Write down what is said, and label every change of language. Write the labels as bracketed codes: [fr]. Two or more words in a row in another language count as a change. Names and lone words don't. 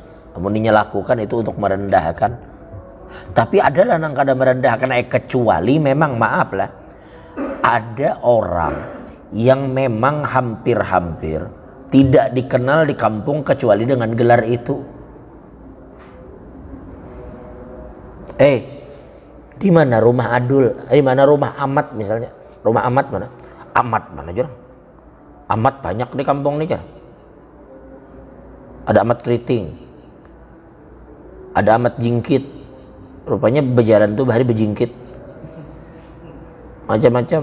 [id] Namun ini lakukan itu untuk merendahkan. Tapi adalah yang kada merendahkan, kecuali memang maaf lah, ada orang yang memang hampir-hampir tidak dikenal di kampung kecuali dengan gelar itu. Di mana rumah Adul? Di mana rumah Amat misalnya? Rumah Amat mana? Amat mana aja? Amat banyak di kampung nih kan. Ada Amat Keriting, ada Amat Jingkit. Rupanya berjalan tuh bahari berjingkit. Macam-macam.